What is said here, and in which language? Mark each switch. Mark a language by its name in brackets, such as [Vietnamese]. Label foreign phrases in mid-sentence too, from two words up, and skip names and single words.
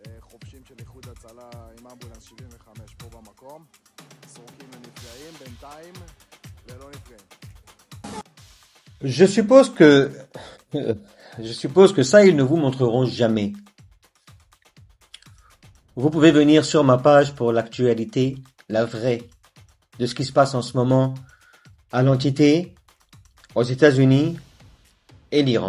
[Hebrew] החובשים של איחוד הצלה עם אמבולנס 75 פה במקום. סורקים לנפגעים בינתיים ולא נפגעים. [French] Je suppose que, je suppose que ça, ils ne vous montreront jamais. Vous pouvez venir sur ma page pour l'actualité, la vraie, de ce qui se passe en ce moment à l'entité, aux États-Unis et l'Iran.